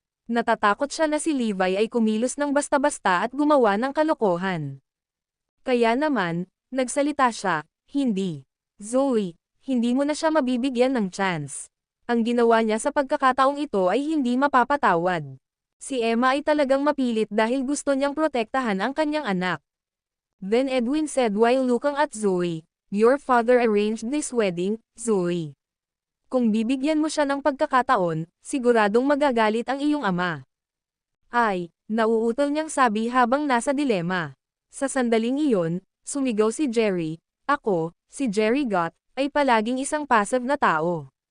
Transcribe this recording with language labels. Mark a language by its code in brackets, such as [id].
[tl] Natatakot siya na si Levi ay kumilos ng basta-basta at gumawa ng kalokohan. Kaya naman, nagsalita siya, hindi. Zoe, hindi mo na siya mabibigyan ng chance. Ang ginawa niya sa pagkakataong ito ay hindi mapapatawad. Si Emma ay talagang mapilit dahil gusto niyang protektahan ang kanyang anak. [en] Then Edwin said while looking at Zoe, "Your father arranged this wedding, Zoe. [tl] Kung bibigyan mo siya ng pagkakataon, siguradong magagalit ang iyong ama." Ay, nauutol niyang sabi habang nasa dilema. Sa sandaling iyon, sumigaw si Jerry, "Ako, si Jerry Gott, ay palaging isang passive na tao.